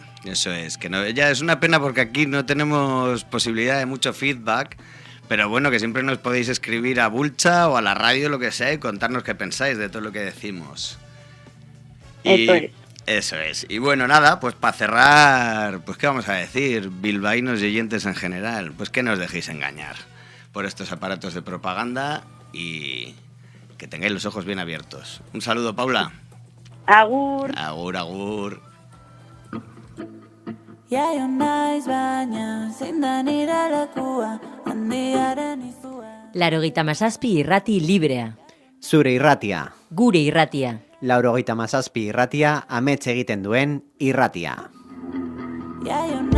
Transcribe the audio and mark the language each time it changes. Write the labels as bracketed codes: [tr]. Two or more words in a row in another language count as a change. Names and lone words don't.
[es] Eso es, que no, ya es una pena porque aquí no tenemos posibilidad de mucho feedback, pero bueno, que siempre nos podéis escribir a Bulcha o a la radio, lo que sea, y contarnos qué pensáis de todo lo que decimos. Eso es. Y bueno, nada, pues para cerrar, pues qué vamos a decir, bilbaínos y oyentes en general, pues que no os dejéis engañar por estos aparatos de propaganda y que tengáis los ojos bien abiertos. Un saludo, Paula. [eu] Agur. Agur, agur. Laurogeita hamazazpi irrati librea. Zure irratia. Gure irratia. Laurogeita hamazazpi irratia amets egiten duen irratia.